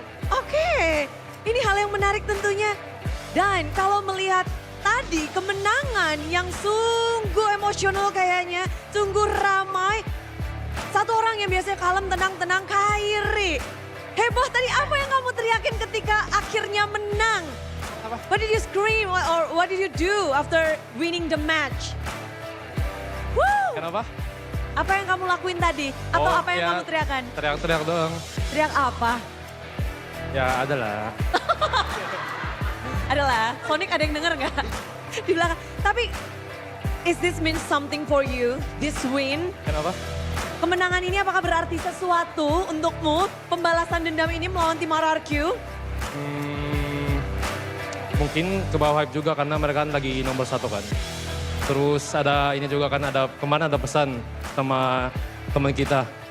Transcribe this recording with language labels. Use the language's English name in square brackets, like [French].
[Indonesian] Oke, ini hal yang menarik tentunya. Dan kalau melihat tadi kemenangan yang sungguh emosional kayaknya, sungguh ramai. Satu orang yang biasanya kalem, tenang-tenang, Kairi. Heboh tadi apa yang kamu teriakin ketika akhirnya menang? Apa? [English] What did you scream or what did you do after winning the match? Woo! [Indonesian] Kenapa? Apa yang kamu lakuin tadi? Atau Oh, apa yang ya. kamu teriakan? Teriak-teriak doang. Teriak apa? Ya ada lah. Adalah, Sonic ada yang denger nggak? Di belakang. [English] Tapi, is this mean something for you? This win? [Indonesian] Kenapa? Kemenangan ini apakah berarti sesuatu untukmu? Pembalasan dendam ini melawan tim RRQ? Mungkin ke bawah hype juga karena mereka kan lagi nomor 1 kan. Terus ada ini juga kan, ada kemarin ada pesan sama teman kita.